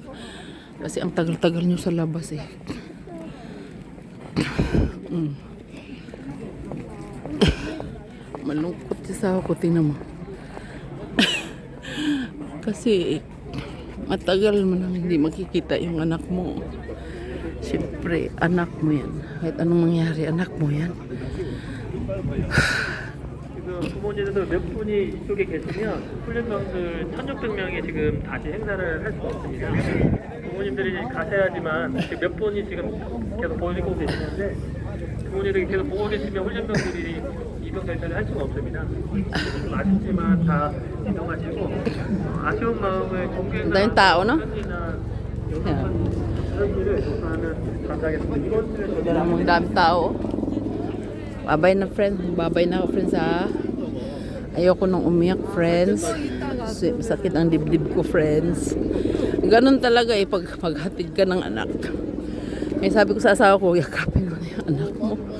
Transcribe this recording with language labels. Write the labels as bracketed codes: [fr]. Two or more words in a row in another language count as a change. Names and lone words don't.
[tl] Kasi ang tagal-tagal niyo sa labas eh. Malungkot siya ako, tingnan mo. Kasi matagal mo nang hindi makikita yung anak mo. Siyempre, anak mo yan. Kahit anong mangyari, anak mo yan. [ko] 부모님들도 몇 분이 이쪽에 계시면 훈련병들 1,600명이 지금 다시 행사를 할 수가 없습니다. 부모님들이 가셔야지만 지금 몇 분이 지금 계속 보고 계시는데 부모님들이 계속 보고 계시면 훈련병들이 이동 절차를 할 수가 없습니다. 좀 아쉽지만 다 이동하시고 아쉬운 마음을 [tl] Daming tao, no? [ko] 사진을 조사하는 감사하겠습니다. 이것을 [tl] Ang dami tao. Babay na friends. Babay na friends ha. Ayoko nang umiyak friends. Sakit ang dibdib ko friends. Ganon talaga eh pag maghatid ka ng anak. Eh sabi ko sa asawa ko, yakapin mo na yung anak mo.